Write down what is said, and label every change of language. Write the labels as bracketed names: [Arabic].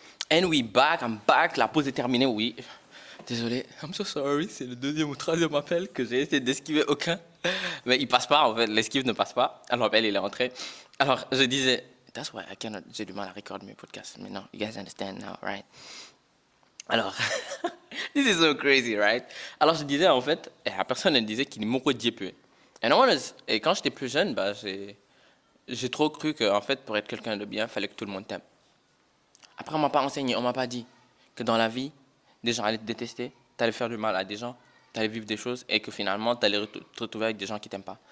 [English] And I'm back, [French] la pause est terminée, oui. Désolé, [English] I'm so sorry, [French] c'est le deuxième ou troisième appel que j'ai essayé d'esquiver aucun. Mais il passe pas, en fait, l'esquive ne passe pas. Alors l'appel, il est rentré. Alors, je disais, that's why j'ai du mal à recorder mes podcasts. Mais non, [English] you guys understand now, right? Alors, this is so crazy, right? [French] Alors, je disais, en fait, la personne, elle disait qu'il est moko djepue. Et quand j'étais plus jeune, j'ai trop cru qu'en fait, pour être quelqu'un de bien, il fallait que tout le monde t'aime. Après, on m'a pas enseigné, on m'a pas dit que dans la vie, des gens allaient te détester, tu allais faire du mal à des gens, tu allais vivre des choses et que finalement, tu allais te retrouver avec des gens qui t'aiment pas.